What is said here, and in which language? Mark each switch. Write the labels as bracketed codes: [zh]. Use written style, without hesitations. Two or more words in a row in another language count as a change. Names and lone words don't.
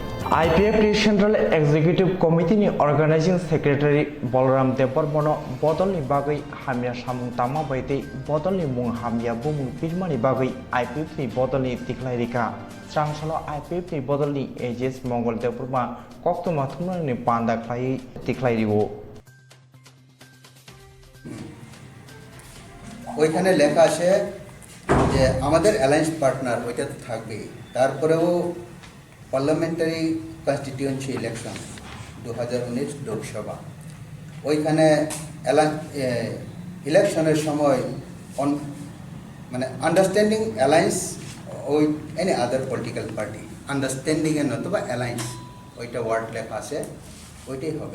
[trp] IPFTni [en] Central Executive Committee Organizing Secretary [trp] Balaram Debbarmano bodolni bagwi hamya samung tama baiti bodolni mung hamya bumung pirmani bagwi IPFTni bodolni tikhlai rika Srangsalo IPFTni bodolni AGS Mangla Debbarma koktuma thumnairokni panda tikhlai ribo [bn] ওইখানে লেখা আছে যে আমাদের [en] alliance partner [bn] ওইটা তো থাকবেই, তারপরেও [en] parliamentary constituency election [bn] 2019 লোকসভা, ওইখানে ইলেকশনের সময় মানে [en] understanding alliance with any other political party, [bn] আন্ডারস্ট্যান্ডিংয়ের নতুবা অ্যালায়েন্স ওইটা ওয়ার্ড লেখা আছে, ওইটাই হবে।